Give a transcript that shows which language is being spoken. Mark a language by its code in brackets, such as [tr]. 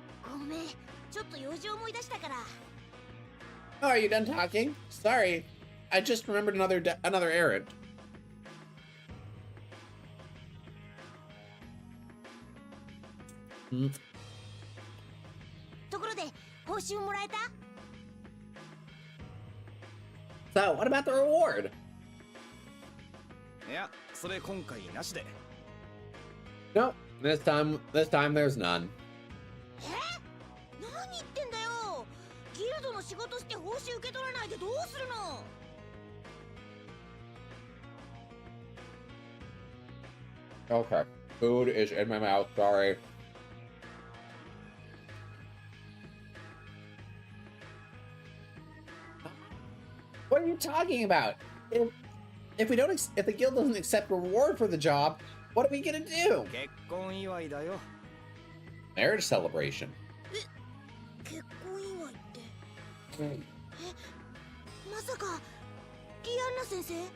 [ja] ごめん、ちょっと用事思い出したから。 [en] Oh, are you done talking? Sorry, I just remembered another errand. Hmm. [ja] ところで報酬もらえた？ [en] So, what about the reward? [ja] いや、それ今回なしで。 [en] No, this time there's none. [ja] 何言ってんだよ。ギルドの仕事して報酬受け取らないでどうするの？ [en] Okay, food is in my mouth. Sorry. What are you talking about? If the guild doesn't accept reward for the job, what are we gonna do? [ja] 結婚祝いだよ。 [en] Marriage celebration. [ja] 結婚祝いってまさかリアンナ先生？